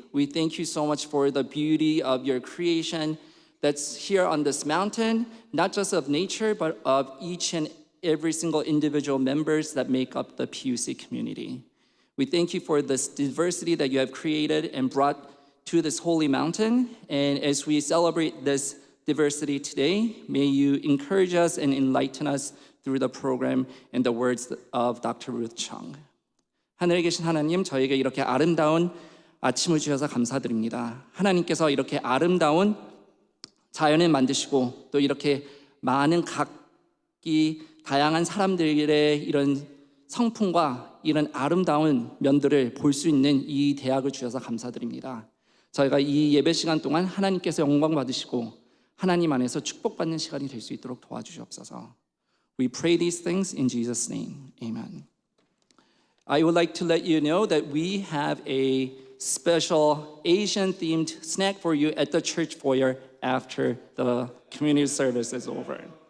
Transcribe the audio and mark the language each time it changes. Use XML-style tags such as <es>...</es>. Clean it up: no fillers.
<en>We thank you so much for the beauty of your creation that's here on this mountain, not just of nature, but of each and every single individual members that make up the PUC community. We thank you for this diversity that you have created and brought to this holy mountain. And as we celebrate this diversity today, may you encourage us and enlighten us through the program and the words of Dr. Ruth Chung.</en> <ko>하늘에 계신 하나님, 저에게 이렇게 아름다운 아침을 주셔서 감사드립니다. 하나님께서 이렇게 아름다운 자연을 만드시고 또 이렇게 많은 각기 다양한 사람들의 이런 성품과 이런 아름다운 면들을 볼 수 있는 이 대학을 주셔서 감사드립니다. 저희가 이 예배 시간 동안 하나님께서 영광 받으시고 하나님 안에서 축복받는 시간이 될 수 있도록 도와주시옵소서.</ko> <en>We pray these things in Jesus' name. Amen. I would like to let you know that we have a special Asian-themed snack for you at the church foyer after the community service is over.</en>